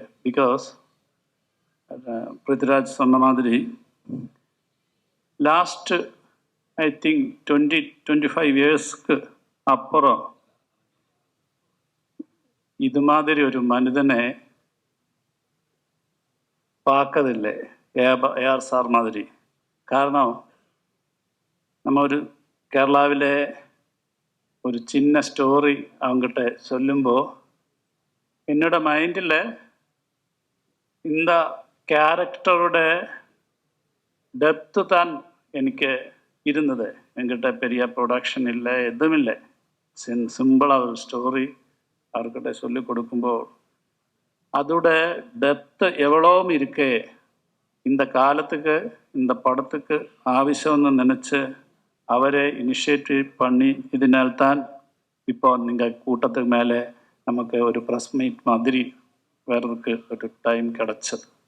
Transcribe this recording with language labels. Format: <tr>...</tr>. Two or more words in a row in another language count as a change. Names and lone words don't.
<ta>பிகாஸ் பிருத்விராஜ் சொன்ன மாதிரி</ta> <en>last I think 25 years</en> <ta>அப்புறம் இது மாதிரி ஒரு மனிதனை பார்க்கறதில்லை, AR சார் மாதிரி. കാരണം நம்ம</ta> <ml>ഒരു കേരളാവിലെ</ml> <ta>ஒரு சின்ன ஸ்டோரி அவங்ககிட்ட சொல்லும்போது என்னோட மைண்டில் இந்த</ta> <en>character's depth</en> <ta>தான் எனக்கு இருந்தது. என்கிட்ட பெரிய ப்ரொடக்ஷன் இல்லை, எதுவும் இல்லை. சிம்பிளாக ஒரு ஸ்டோரி அவர்கிட்ட சொல்லி கொடுக்கும்போது அதோட டெப்த்து எவ்வளோவும் இருக்கே, இந்த காலத்துக்கு இந்த படத்துக்கு ஆവശ്யம்னு நினச்சி அவரை இனிஷியேட்டிவ் பண்ணி இதனால்தான் இப்போ நீங்கள் கூட்டத்துக்கு மேலே நமக்கு ஒரு</ta> <en>press meet</en> <ta>மாதிரி வர்றதுக்கு ஒரு டைம் கிடச்சது.</ta>